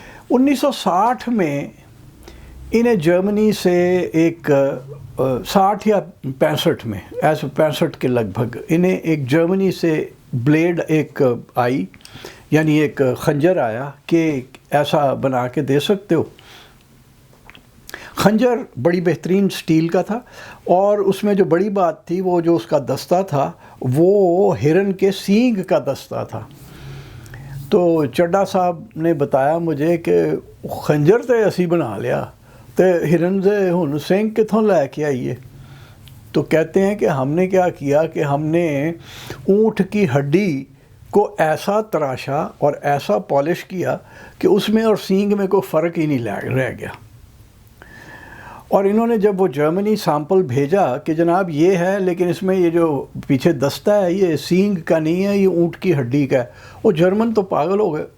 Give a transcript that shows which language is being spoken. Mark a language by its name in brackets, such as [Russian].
[Urdu] 1960 میں انہیں جرمنی سے ایک 60 یا 65 میں، ایسے 65 کے لگ بھگ، انہیں ایک جرمنی سے بلیڈ ایک آئی، یعنی ایک خنجر آیا کہ ایسا بنا کے دے سکتے ہو. خنجر بڑی بہترین سٹیل کا تھا، اور اس میں جو بڑی بات تھی وہ جو اس کا دستہ تھا وہ ہرن کے سینگ کا دستہ تھا. تو چڈھا صاحب نے بتایا مجھے کہ [Punjabi] خنجر تے اسی بنا لیا تے ہرن دے ہن سینگ کتھوں لے کے آئیے. [Urdu] تو کہتے ہیں کہ ہم نے کیا کیا کہ ہم نے اونٹ کی ہڈی کو ایسا تراشا اور ایسا پالش کیا کہ اس میں اور سینگ میں کوئی فرق ہی نہیں رہ گیا. اور انہوں نے جب وہ جرمنی سیمپل بھیجا کہ جناب یہ ہے، لیکن اس میں یہ جو پیچھے دستہ ہے یہ سینگ کا نہیں ہے، یہ اونٹ کی ہڈی کا ہے، وہ جرمن تو پاگل ہو گئے.